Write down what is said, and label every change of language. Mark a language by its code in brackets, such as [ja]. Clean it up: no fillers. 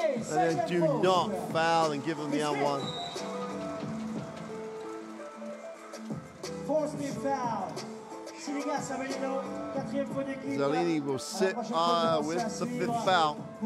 [en] And then do not foul and give them the and one. Force me foul. [fr] Sidigas Avellino, 4e faute d'équipe. [en] Zalini will sit with the 5th foul.